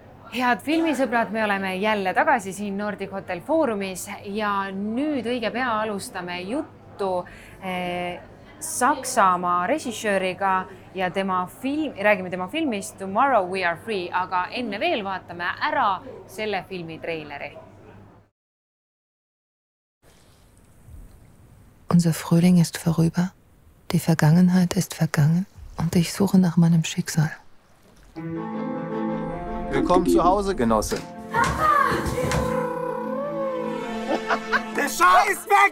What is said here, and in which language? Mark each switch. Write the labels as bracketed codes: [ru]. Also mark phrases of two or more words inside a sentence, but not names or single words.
[et] Head filmisõbrad, me oleme jälle tagasi siin Nordic Hotel Foorumis ja nüüd õige pea alustame juttu Saksamaa režissööriga ja räägime tema filmist Tomorrow We Are Free, aga enne veel vaatame ära selle filmi treileri. [de] Unser Frühling ist vorüber, die Vergangenheit ist vergangen und ich suche nach meinem Schicksal. Willkommen zu Hause, Genosse. Der Schah ist weg!